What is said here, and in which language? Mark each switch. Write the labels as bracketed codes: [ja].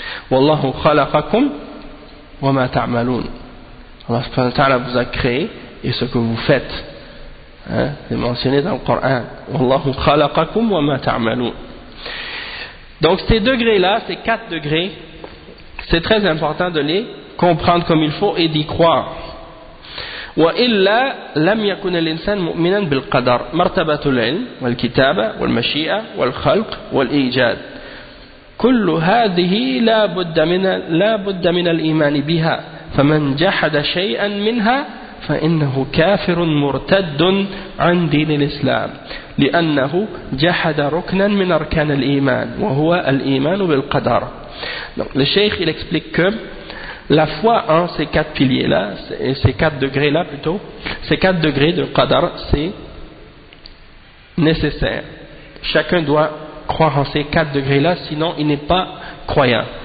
[ar] Wallahu khalaqakum wa ma ta'amaloun. [fr] Allah subhanahu wa ta'ala vous a créé et ce que vous faites. Hein? C'est mentionné dans le Coran. [ar] Wallahu khalaqakum wa ma ta'amaloun. [fr] Donc, ces degrés-là, ces quatre degrés, c'est très important de les comprendre comme il faut et d'y croire. [ar] وإلا لم يكن الإنسان مؤمنا بالقدر مرتبة العلم والكتابة والمشيئة والخلق والإيجاد كل هذه لا بد من الإيمان بها فمن جحد شيئا منها فإنه كافر مرتد عن دين الإسلام لأنه جحد ركنا من أركان الإيمان وهو الإيمان بالقدر. [fr] Donc, le cheikh il explique que la foi en ces quatre piliers-là, ces quatre degrés-là plutôt, ces quatre degrés de qadar, c'est nécessaire. Chacun doit croire en ces quatre degrés-là, sinon il n'est pas croyant.